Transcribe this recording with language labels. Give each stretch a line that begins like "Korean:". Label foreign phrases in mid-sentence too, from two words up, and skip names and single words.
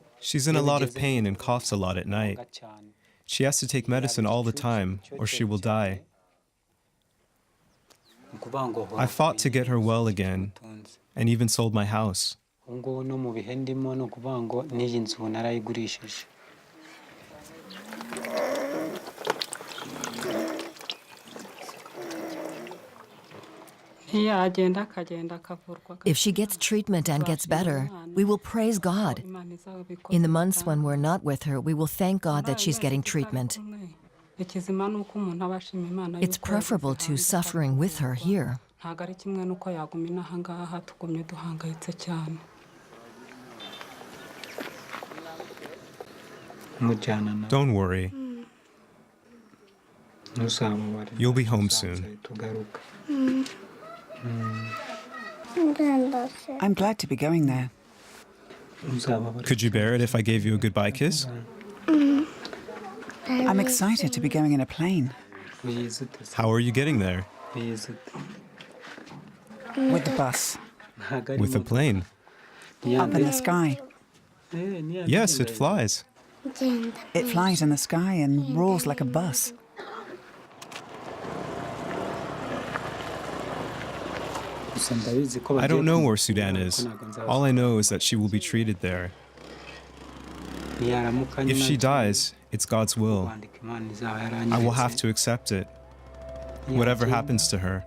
English: She's in a lot of pain and coughs a lot at night.
Kinyarwanda: cyane
English: She has to take medicine all the time, or she will die.
Kinyarwanda: ni ukuvuga ngo
English: I fought to get her well again, and even sold my house.
Kinyarwanda: ubu ngubu no mu bihe ndimo ni ukuvuga ngo n'iyi nzu narayigurishije.
English: If she gets treatment and gets better, we will praise God. In the months when we're not with her, we will thank God that she's getting treatment. It's preferable to suffering with her here.
Kinyarwanda: Mujyana na
English: Don't worry,
Kinyarwanda: ntuzababare.
English: you'll be home soon.
Kinyarwanda: Tugaruka.
English: I'm glad to be going there.
Kinyarwanda: Ntuzababare.
English: Could you bear it if I gave you a goodbye kiss? I'm excited to be going in a plane
Kinyarwanda: Uyizi ute se?
English: How are you getting there?
Kinyarwanda: Uyizi ute?
English: with the bus
Kinyarwanda: Ntabwo ari
English: With a
Kinyarwanda: imodoka.
English: plane.
Kinyarwanda: Ni ya
English: up in the
Kinyarwanda: ndege.
English: sky.
Kinyarwanda: Ni ya
English: Yes,
Kinyarwanda: ndege.
English: it flies. It flies in the sky and roars like a bus.
Kinyarwanda: Gusa ndabizi ko
English: I don't
Kinyarwanda: bagiye
English: know
Kinyarwanda: kumujyana,
English: where Sudan is.
Kinyarwanda: ntabwo nzaza.
English: All I know is that she will be treated there.
Kinyarwanda: Niyaramuka
English: If
Kinyarwanda: nyine
English: she
Kinyarwanda: agiye
English: dies, it's God's will.
Kinyarwanda: kwandika Imana izaba
English: I will
Kinyarwanda: yaranyeretse.
English: have to accept it, whatever
Kinyarwanda: Yagenda,
English: happens to her.